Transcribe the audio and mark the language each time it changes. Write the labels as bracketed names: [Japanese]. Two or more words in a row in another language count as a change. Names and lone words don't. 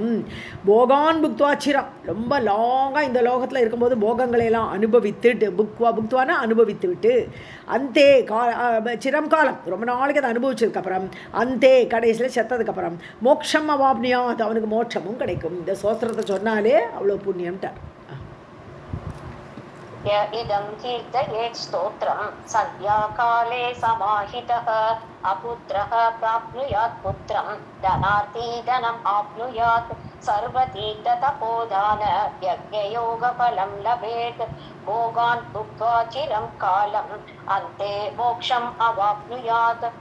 [Sanskrit] भोगान् भुक्त्वाचिरम्, [Tamil] ரொம்ப லாங்காக இந்த லோகத்தில் இருக்கும்போது போகங்களையெல்லாம் அனுபவித்துட்டு, புக்துவானா அனுபவித்து விட்டு, [Sanskrit] अन्ते चिरं कालम्, [Tamil] ரொம்ப நாளைக்கு அதை அனுபவிச்சதுக்கப்புறம், அந்தே கடைசியில் செத்ததுக்கப்புறம் [Sanskrit] मोक्षम् अवाप्नुया, [Tamil] அது அவனுக்கு மோட்சமும் கிடைக்கும். இந்த சோஸ்திரத்தை சொன்னாலே அவ்வளோ புண்ணியம்ட்டார். [Sanskrit] इदं कीर्तयेत् स्तोत्रं सन्ध्याकाले समाहितः अपुत्रः प्राप्नुयात् पुत्रं धनार्थी धनम् आप्नुयात् सर्वतीर्थतपोदान यज्ञयोगफलं लभेत् भोगान् भुक्त्वा चिरं कालम् अन्ते मोक्षम् अवाप्नुयात्.